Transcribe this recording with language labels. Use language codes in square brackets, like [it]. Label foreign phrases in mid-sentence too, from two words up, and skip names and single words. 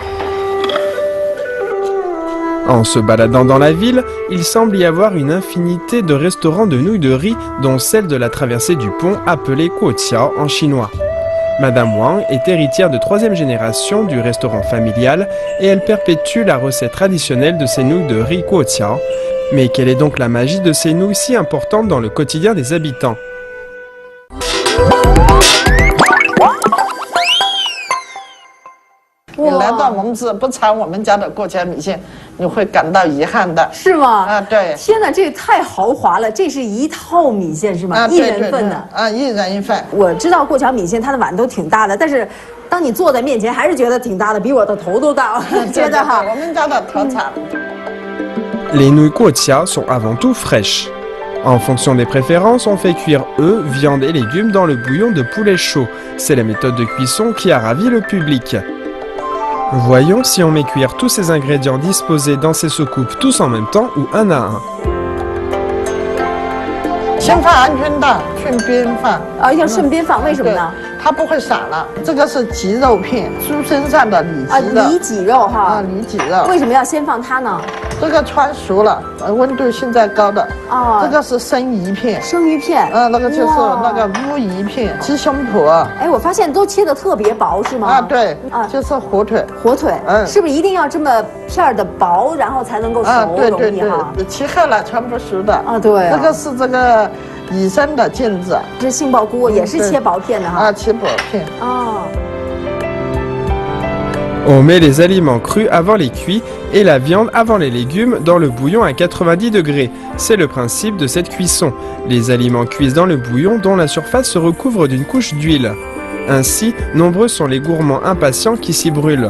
[fr] En se baladant dans la ville, il semble y avoir une infinité de restaurants de nouilles de riz, dont celle de la traversée du pont appelée Guoqiao en chinois. Madame Wang est héritière de 3e génération du restaurant familial et elle perpétue la recette traditionnelle de ces nouilles de riz Guoqiao. Mais quelle est donc la magie de ces nouilles si importantes dans le quotidien des habitants? [zh] 你来到蒙自不尝我们家的过桥米线，你会感到遗憾的。是吗？啊，对。天哪，这也太豪华了！这是1套米线是吗？啊， 1人份的。啊，1人1份。我知道过桥米线它的碗都挺大的，但是当你坐在面前，还是觉得挺大的，比我的头都大。觉得哈，我们家的特产。 [fr] Les nouilles Guoqiao sont avant tout fraîches. En fonction des préférences, on fait cuire œufs, viande et légumes dans le bouillon de poulet chaud. C'est la méthode de cuisson qui a ravi le public. Voyons si on met cuire tous ces ingrédients disposés dans ces soucoupes tous en même temps ou un à un. [zh] 先放鹌鹑蛋，顺边放。啊，要顺边放，为什么呢？它不会散了。这个是脊肉片，猪身上的里脊的。里脊肉哈。啊，里脊肉。为什么要先放它呢？这个穿熟了，温度现在高的。哦。这个是生鱼片。生鱼片。那个就是那个乌鱼片，鸡胸脯。哎，我发现都切得特别薄，是吗？啊，对。啊，就是火腿。火腿。是不是一定要这么片的薄，然后才能够熟？啊，对对对。切开了全部熟的。啊，对。这个是这个。 野生的腱子，这杏鲍菇也是切薄片的哈。啊，切薄片。哦。 [fr] On met les aliments crus avant les cuits et la viande avant les légumes dans le bouillon à 90 degrés. C'est le principe de cette cuisson. Les aliments cuisent dans le bouillon dont la surface se recouvre d'une couche d'huile. Ainsi, nombreux sont les gourmands impatients qui s'y brûlent.